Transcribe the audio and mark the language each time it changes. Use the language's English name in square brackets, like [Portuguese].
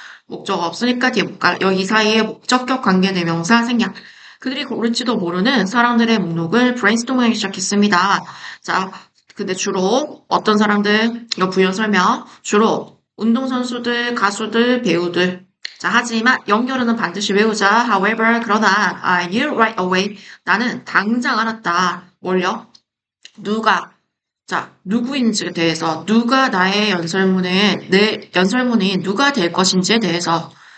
[Korean] 목적어 없으니까 뒤에 못 가. 여기 사이에 목적격 관계대명사 생략. 그들이 고를지도 모르는 사람들의 목록을 브레인스토밍하기 시작했습니다. 자, 근데 주로 어떤 사람들, 이거 부연 설명, 주로 운동선수들, 가수들, 배우들. 자, 하지만 연결어는 반드시 외우자. [English] However, [Korean] 그러나 [English] I knew right away. [Korean] 나는 당장 알았다. 뭘요? 누구인지에 대해서, 누가 나의 내 연설문이 누가 될 것인지에 대해서.